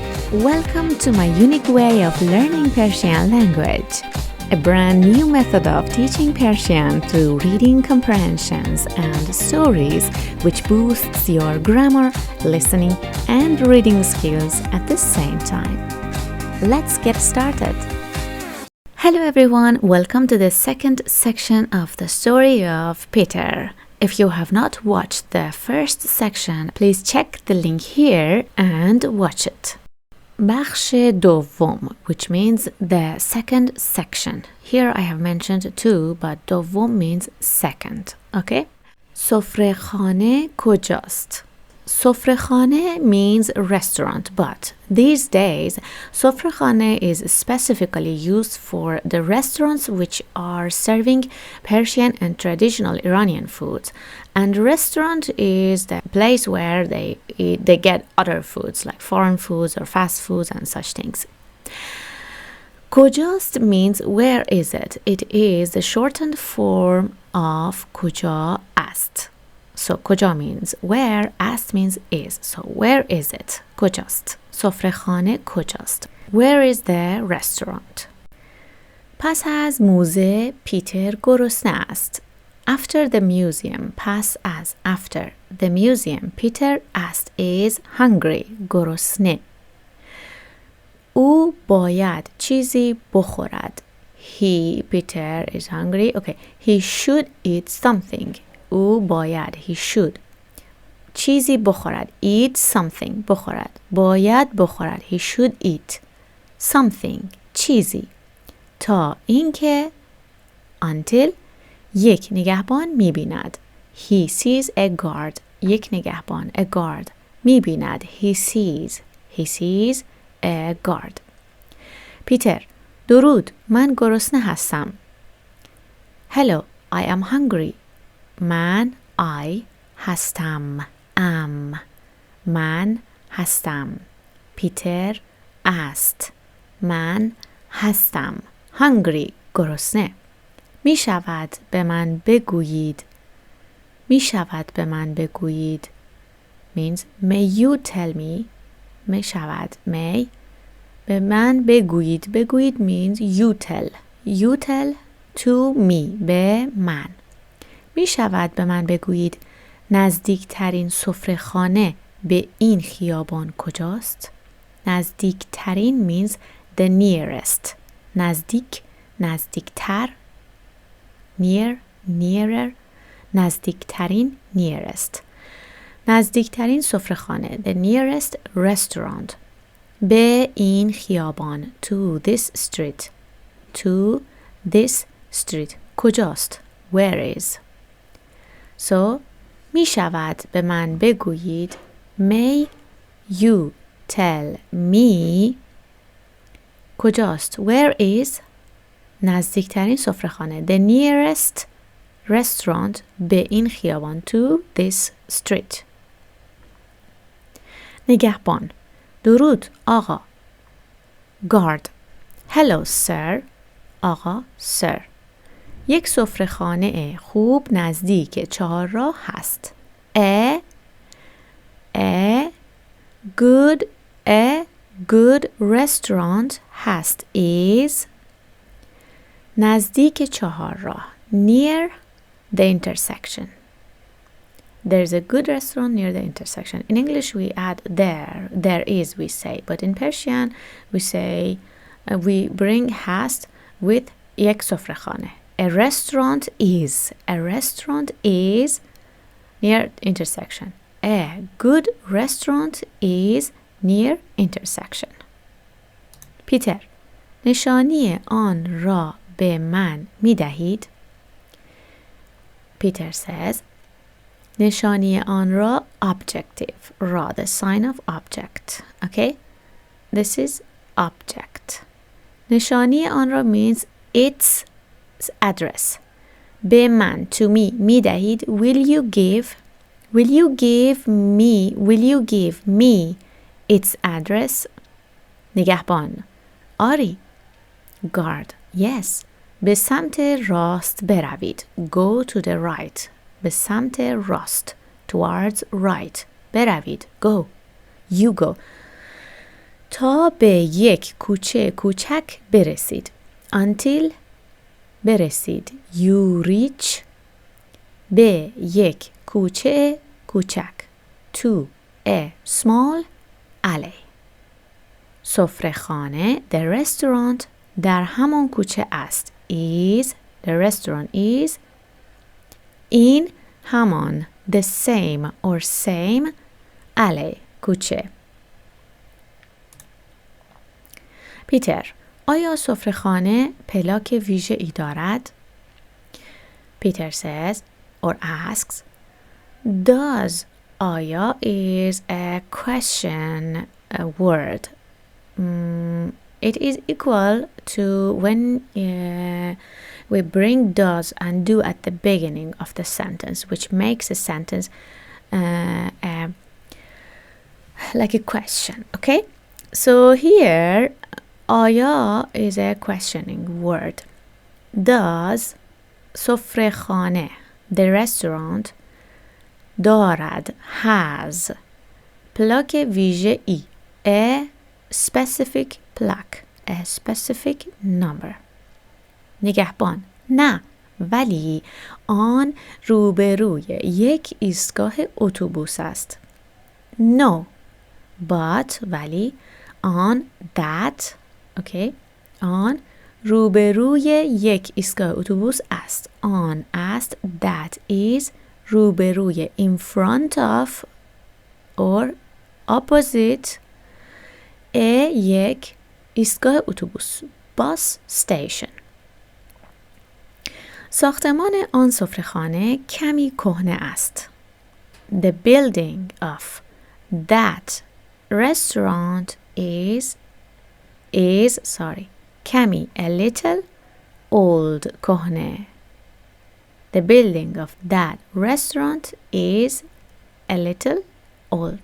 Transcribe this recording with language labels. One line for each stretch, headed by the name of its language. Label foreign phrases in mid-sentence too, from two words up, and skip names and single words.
English: Welcome to my unique way of learning Persian language, a brand new method of teaching Persian through reading comprehensions and stories which boosts your grammar, listening, and reading skills at the same time. Let's get started. Hello everyone, welcome to the second section of the story of Peter. If you have not watched the first section, please check the link here and watch it.
Persian: بخش دوم,
English: which means the second section. Here I have mentioned two, but دوم means second.
Persian: Okay? سفره‌خانه کجاست?
English: سفره‌خانه means restaurant, but these days سفره‌خانه is specifically used for the restaurants which are serving Persian and traditional Iranian foods, and restaurant is the place where they get other foods like foreign foods or fast foods and such things. کجاست means where is it? It is the shortened form of
Persian: کجا است.
English: So کجا means where, است means is. So where is it?
Persian: کجاست. سفره‌خانه کجاست.
English: Where is the restaurant?
Persian: پس از موزه پیتر گرسنه است.
English: After the museum,
Persian: پس از
English: after the museum, Peter است is hungry,
Persian: گرسنه. او باید چیزی بخورد.
English: Peter is hungry. Okay, he should eat something.
Persian: او باید,
English: he should.
Persian: چیزی بخورد,
English: eat something,
Persian: بخورد. باید بخورد,
English: he should eat something,
Persian: چیزی. تا اینکه until یک نگهبان می‌بیند.
English: He sees a guard.
Persian: یک نگهبان,
English: a guard.
Persian: می‌بیند.
English: He sees a guard.
Persian: پیتر, درود, من گرسنه هستم.
English: Hello, I am hungry.
Persian: من I هستم. من هستم. پیتر است. من هستم. hungry, گرسنه. می شود به من بگویید. می شود به من بگویید
English: means may you tell me.
Persian: می شود may به من بگویید.
English: بگویید means you tell to me.
Persian: به من. می شود به من بگویید نزدیکترین سفره‌خانه به این خیابان کجاست؟
English: نزدیکترین means the nearest.
Persian: نزدیکتر nearer نزدیکترین nearest. نزدیکترین سفره‌خانه
English: the nearest restaurant
Persian: به این خیابان
English: to this street کجاست where is. So
Persian: می شود به من بگویید
English: may you tell me کجاست where is
Persian: نزدیکترین سفره‌خانه
English: the nearest restaurant
Persian: به این خیابان
English: to this street.
Persian: نگهبان, درود آقا.
English: guard, hello sir.
Persian: آقا, sir. یک سفره‌خانه خوب نزدیک چهارراه هست.
English: A good restaurant هست is
Persian: نزدیک چهارراه
English: near the intersection. There's a good restaurant near the intersection. In English we add there is we say, but in Persian we say we bring hast with
Persian: یک سفره‌خانه.
English: A restaurant is near intersection. A good restaurant is near intersection.
Persian: پیتر, نشانی آن را به من می دهید؟
English: Peter says,
Persian: نشانی آن را objective. را,
English: the sign of object. Okay? This is object.
Persian: نشانی آن را
English: means its address.
Persian: به من,
English: to me,
Persian: می دهید.
English: Will you give me its address?
Persian: نگهبان, آری.
English: guard, yes.
Persian: به سمت راست بروید.
English: go to the right.
Persian: به سمت راست.
English: towards right. بروید. go. You go.
Persian: تا به یک کوچه کوچک برسید. until برسید.
English: you reach
Persian: به یک کوچه کوچک.
English: to a small alley.
Persian: سفره خانه
English: the restaurant
Persian: در همان کوچه است.
English: is the restaurant is in همان the same or same alley کوچه.
Persian: پیتر آیا سفره خانه پلاک ویژه ای دارد؟
English: Peter says or asks, does آیا is a question a word. It is equal to when we bring does and do at the beginning of the sentence, which makes a sentence like a question. Okay? So here, آیا is a questioning word. Does
Persian: سفره خانه
English: the restaurant دارد has
Persian: پلاک ویژه ای
English: a specific plaque a specific number.
Persian: نگهبان نه ولی آن روبروی یک ایستگاه اتوبوس است.
English: No but
Persian: ولی
English: on that okay
Persian: آن روبروی یک ایستگاه اتوبوس است.
English: on است that is روبروی in front of or opposite
Persian: یک ایستگاه اتوبوس
English: bus station.
Persian: ساختمان آن سفره‌خانه کمی کهنه است.
English: The building of that restaurant is کمی a little old کهنه. The building of that restaurant is a little old.